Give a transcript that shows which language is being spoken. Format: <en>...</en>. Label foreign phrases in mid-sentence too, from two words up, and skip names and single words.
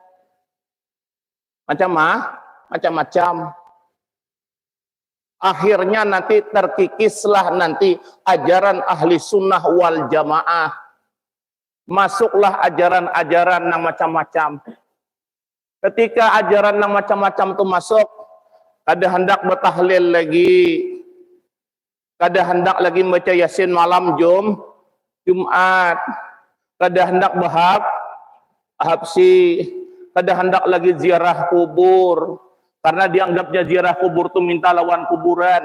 <id>Macam-macam. Akhirnya nanti terkikislah nanti ajaran ahli sunnah wal jamaah. Masuklah ajaran-ajaran yang macam-macam. Ketika ajaran yang macam-macam itu masuk,</id> <bjn>kada hendak bertahlil lagi, kada hendak lagi baca Yasin malam Jumat, kada hendak habsi, kada hendak lagi ziarah kubur.</bjn> <id>Karena dianggapnya ziarah kubur itu minta lawan kuburan.</id>